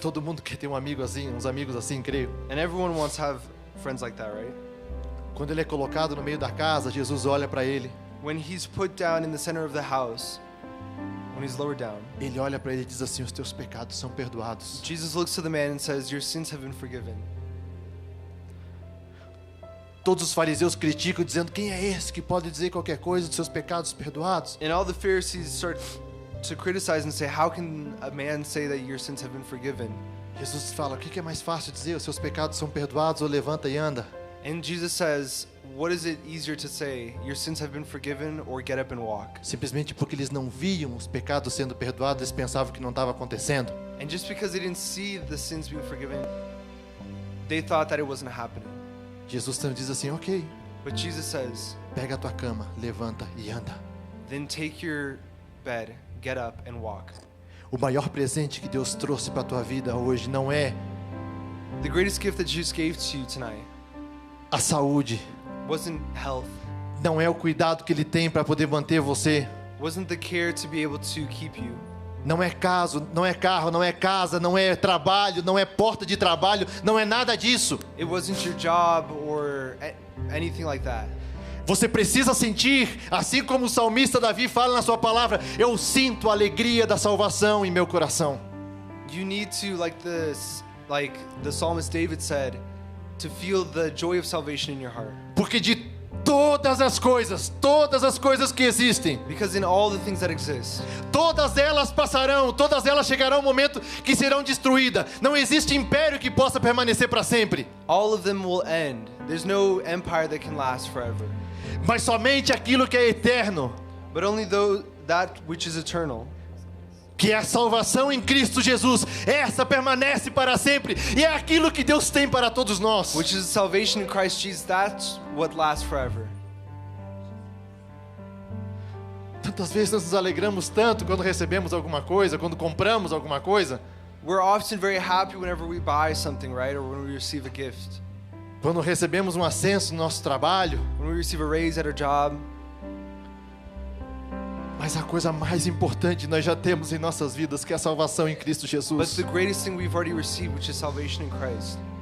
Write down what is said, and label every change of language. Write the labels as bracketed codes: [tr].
[pt] todo mundo quer ter um amigo assim, uns amigos assim, creio. [en] And everyone wants to have friends like that, right? [pt] Quando ele é colocado no meio da casa, Jesus olha para ele. [en] When he's put down in the center of the house, when he's lowered down, [pt] Ele olha para ele e diz assim: os teus pecados são perdoados. [en] Jesus looks to the man and says, your sins have been forgiven. [pt] Todos os fariseus criticam, dizendo: quem é esse que pode dizer qualquer coisa dos seus pecados perdoados? [en] And all the Pharisees start to criticize and say, how can a man say that your sins have been forgiven? [pt] Jesus fala: o que é mais fácil dizer? Os seus pecados são perdoados, ou levanta e anda? [en] And Jesus says, what is it easier to say? Your sins have been forgiven, or get up and walk? [pt] Simplesmente porque eles não viam os pecados sendo perdoados, eles pensavam que não estava acontecendo. [en] And just because they didn't see the sins being forgiven, they thought that it wasn't happening. [pt] Jesus então diz assim: ok, [en] But Jesus says, [pt] pega a tua cama, levanta e anda. [en] then take your bed, get up and walk. [pt] O maior presente que Deus trouxe para a tua vida hoje não é [en] The greatest gift that Jesus gave to you tonight [pt] a saúde, [en] wasn't health, [pt] não é o cuidado que Ele tem para poder manter você, [en] wasn't the care to be able to keep you. [pt] não é caso, não é carro, não é casa, não é trabalho, não é porta de trabalho, não é nada disso. [en] It wasn't your job or anything like that. [pt] Você precisa sentir, assim como o salmista Davi fala na sua palavra: eu sinto a alegria da salvação em meu coração. [en] You need to, like the psalmist David said, to feel the joy of salvation in your heart. [pt] Porque de todas as coisas que existem, [en] Because in all the things that exist, [pt] todas elas passarão, todas elas chegarão um momento que serão destruídas. Não existe império que possa permanecer para sempre. [en] all of them will end. There's no empire that can last forever. [pt] Mas somente aquilo que é eterno, [en] But only that which is eternal, [pt] que é a salvação em Cristo Jesus, essa permanece para sempre. E é aquilo que Deus tem para todos nós. [en] which is salvation in Christ Jesus, that's what lasts forever. [pt] Tantas vezes nós nos alegramos tanto quando recebemos alguma coisa, quando compramos alguma coisa, [en] We're often very happy whenever we buy something, right? Or when we receive a gift. [pt] quando recebemos um ascenso no nosso trabalho. [en] When we receive a raise at our job. [pt] Mas a coisa mais importante nós já temos em nossas vidas, que é a salvação em Cristo [en] But [pt] Jesus. [en] the greatest thing we've already received, which is salvation in Christ.